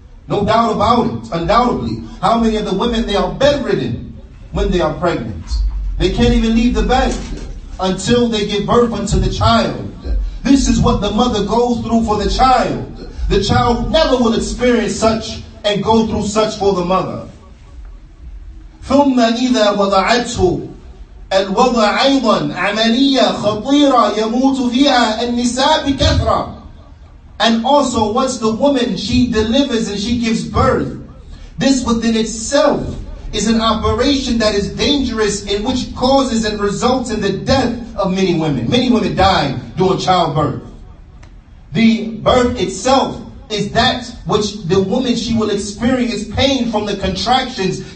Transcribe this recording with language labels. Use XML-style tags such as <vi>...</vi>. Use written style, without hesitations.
<en>No doubt about it, undoubtedly. How many of the women, they are bedridden when they are pregnant? They can't even leave the bed until they give birth unto the child. This is what the mother goes through for the child. The child never will experience such and go through such for the mother.</en> <ar>ثم إذا وضعته الوضع أيضا عملية خطيرة يموت فيها النساء بكثرة.</ar> <en>And also, once the woman, she delivers and she gives birth, this within itself is an operation that is dangerous, in which causes and results in the death of many women. Many women die during childbirth. The birth itself is that which the woman, she will experience pain from the contractions.</en>